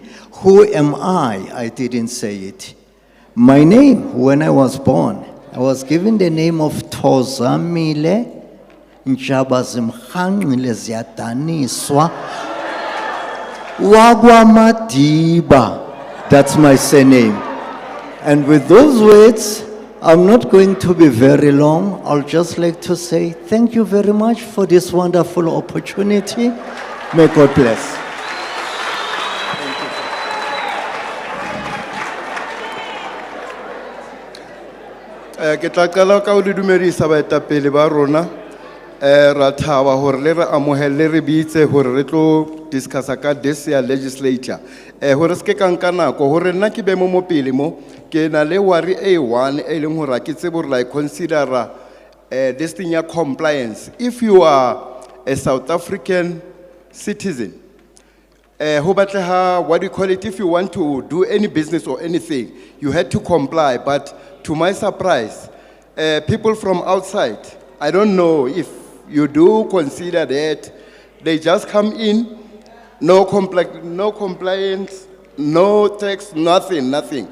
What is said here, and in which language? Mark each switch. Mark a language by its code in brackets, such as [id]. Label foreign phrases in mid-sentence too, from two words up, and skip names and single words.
[en] Who am I? I didn't say it. My name, when I was born, I was given the name of Tozamile Njabazimkhangile Ziyadaniswa Wagwamadiba. That's my surname. And with those words, I'm not going to be very long. I'll just like to say thank you very much for this wonderful opportunity. May God bless. [st] Ke tla qala ka ho le dumedisa baetapele ba rona ra thaba hore le re amohelle re bitse hore re tlo discussa ka [en] this year legislature [st] hore se ke ka nka nako hore nna ke be mo mopele mo ke na le worry A1 e leng hore ke tsebe hore [en] like consider this thing [st] ya compliance. [en] If you are a South African citizen, [st] ho batleha, [en] what do you call it, if you want to do any business or anything, you had to comply. But to my surprise, people from outside, I don't know if you do consider that, they just come in, no compliance, no tax, nothing.